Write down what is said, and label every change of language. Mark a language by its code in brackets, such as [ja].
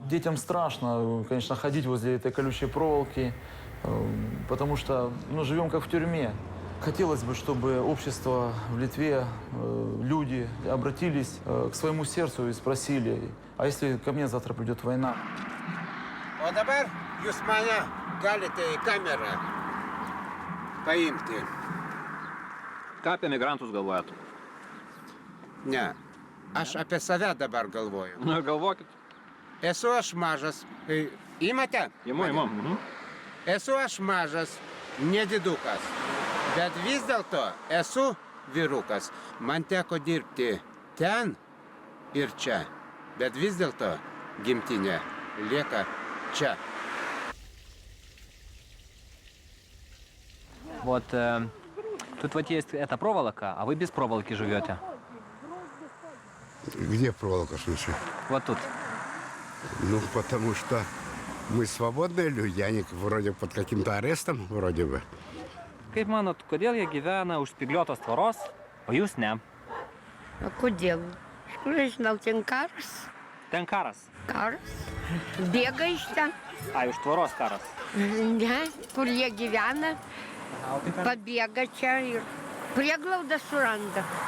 [ru] Детям страшно, конечно, ходить возле этой колючей проволоки, потому что живем как в тюрьме. Хотелось бы, чтобы общество в Литве, люди обратились к своему сердцу и спросили, а если ко мне завтра придет война? [lt] O dabar jūs mane galite į kamerą paimti. Ką apie migrantus galvojat? Ne, aš apie save dabar galvoju. Na, galvokit. Esu aš mažas. Imate? Imu. Esu aš mažas, nedidukas. Bet vis dėlto esu vyrukas. Man teko dirbti ten ir čia. Bet vis dėlto gimtinė lieka čia. [ru] Вот тут вот есть эта проволока, а вы без проволоки живете. Где проволока, в смысле? Вот тут. Ну, потому что мы свободные люди, а не вроде под каким-то арестом, вроде бы. [lt] Kaip manot, kodėl jie gyvena už spygliuotos tvoros, o jūs ne? O kodėl? Žinau, ten karas. Ten karas? Karas. Bėga iš ten. A, už tvoros karas? Ne, kur jie gyvena, pabėga čia ir prieglaudą suranda.